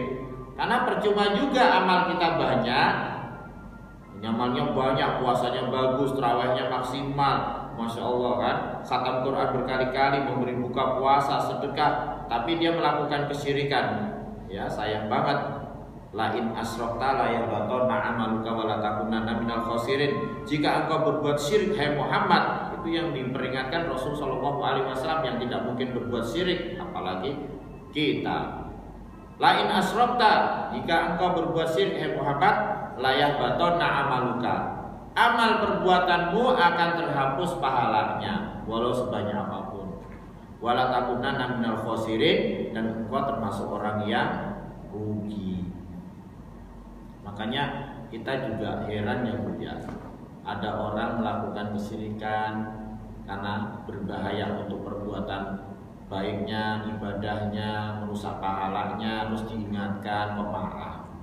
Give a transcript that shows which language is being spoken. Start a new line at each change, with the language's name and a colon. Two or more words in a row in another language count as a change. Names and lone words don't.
Indonesian: Karena percuma juga amal kita banyak, nyamannya banyak, puasanya bagus, tarawihnya maksimal,
Arabic: ما شاء الله,
Indonesian: kan, khatam Quran berkali-kali, memberi buka puasa, sedekah, tapi dia melakukan kesyirikan. Ya, sayang banget.
Arabic: لئن أشركت ليحبطن عملك ولتكونن من الخاسرين.
Indonesian: Jika engkau berbuat syirik, hai Muhammad, itu yang diperingatkan Rasul
Arabic: صلى الله عليه وسلم,
Indonesian: yang tidak mungkin berbuat syirik, apalagi kita.
Arabic: لئن أشركت,
Indonesian: jika engkau berbuat syirik, hai Muhammad,
Arabic: ليحبطن عملك.
Indonesian: Amal perbuatanmu akan terhapus pahalanya walau sebanyak apapun.
Arabic: ولتكونن من الخاسرين,
Indonesian: dan engkau termasuk orang yang rugi. Makanya kita juga heran ya, Bu, ya. Ada orang melakukan kesyirikan karena berbahaya untuk perbuatan baiknya, ibadahnya, merusak pahalanya, terus diingatkan, pemaaf.